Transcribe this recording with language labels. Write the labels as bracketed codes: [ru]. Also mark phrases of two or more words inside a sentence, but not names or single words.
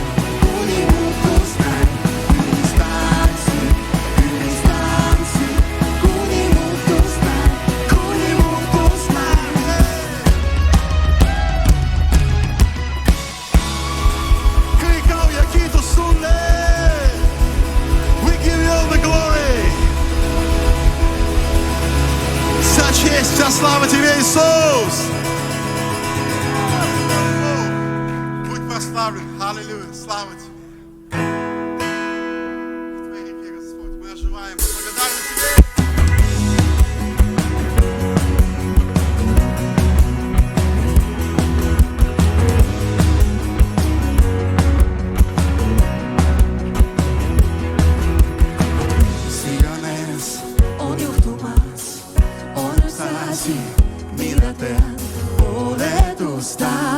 [et] Ülistan sind, kuni muutust näen. Kõik au ja kiitus sulle. [en] We give you all the glory. [ru] Вся честь, вся слава тебе, Иисус. Будь прославлен. Аллилуйя. Слава тебе. В твоей руке, Господь. Мы оживаем. Мы благодарны тебе. Siganes [et] on juhtumas, on see asi, mida tean, oled ustav,